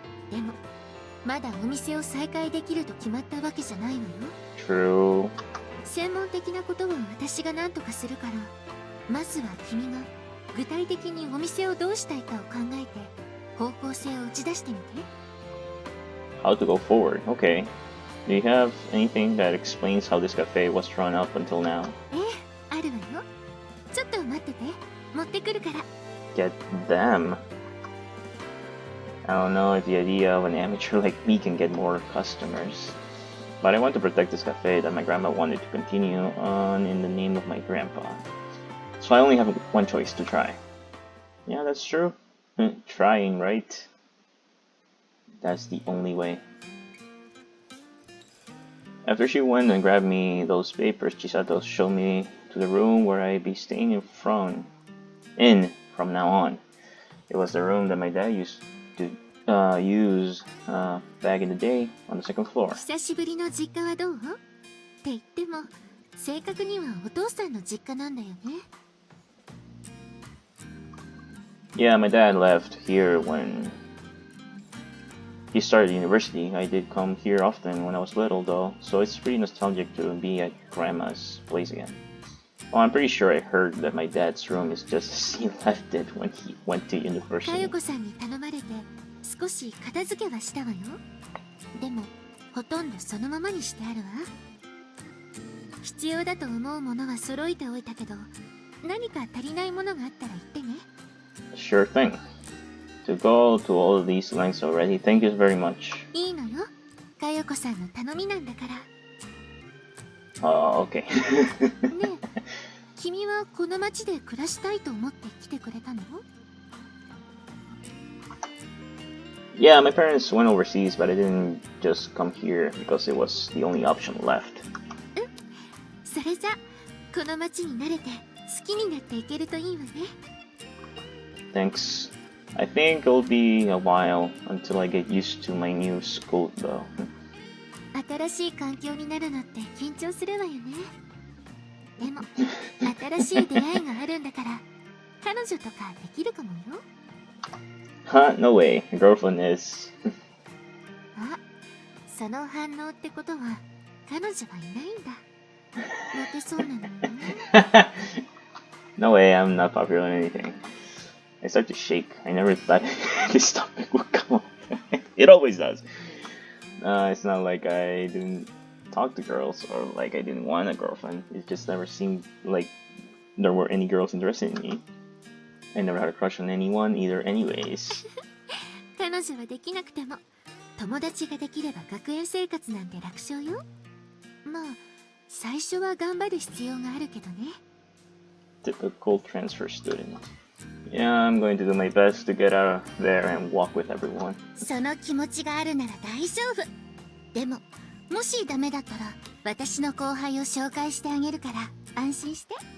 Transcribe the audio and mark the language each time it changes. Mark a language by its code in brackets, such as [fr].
[ja] でもまだお店を再開できると決まったわけじゃないのよ。 [en] True. [ja] 専門的なことは私が何とかするから、まずは君が具体的にお店をどうしたいかを考えて方向性を打ち出してみて。 [en] How to go forward. Okay. Do you have anything that explains how this cafe was run up until now? [ja] ええ、あるわよ。ちょっと待ってて、持ってくるから。 [en] Get them. I don't know if the idea of an amateur like me can get more customers. But I want to protect this cafe that my grandma wanted to continue on in the name of my grandpa. So I only have one choice to try. Yeah, that's true. Trying, right? That's the only way. After she went and grabbed me those papers, Chisato showed me to the room where I'd be staying from now on. It was the room that my dad used to use back in the day on the second floor. [ja] 久しぶりの実家はどう？って言っても正確にはお父さんの実家なんだよね。 [en] Yeah, my dad left here when he started university. I did come here often when I was little though, so it's pretty nostalgic to be at grandma's place again. Well, I'm pretty sure I heard that my dad's room is just as he left it when he went to か university. [ja] よこさんに頼まれて少し片付けはしたわよ。でもほとんどそのままにしてあるわ。必要だと思うものは揃えておいたけど、何か足りないものがあったら言ってね。 [en] Sure thing. To go to all of these lengths already, thank you very much. [ja] いいのよ。かよこさんの頼みなんだから。 [en] Okay. [ja] ねえ、君はこの町で暮らしたいと思って来てくれたの？ [en] Yeah, my parents went overseas, but I didn't just come here because it was the only option left. [ja] それじゃこの町に慣れて好きになっていけるといいわね。 [en] Thanks. I think it'll be a while until I get used to my new school, though. [ja] 新しい環境になるのって緊張するわよね。でも新しい出会いがあるんだから彼女とかできるかもよ。 [en] Huh? No way. A girlfriend is. [ja] あ、その反応ってことは彼女はいないんだ。モテそうなのにね。 [en] No way, I'm not popular or anything. I start to shake. I never thought this topic would come up. It always does. It's not like I didn't talk to girls or like I didn't want a girlfriend. It just never seemed like there were any girls interested in me. I never had a crush on anyone either anyways. [ja] 彼女はできなくても友達ができれば学園生活なんて楽勝よ。まあ最初は頑張る必要があるけどね。 [en] Typical transfer student. Yeah, I'm going to do my best to get out of there and walk with everyone. [ja] その気持ちがあるなら大丈夫。でももしダメだったら私の後輩を紹介してあげるから安心して。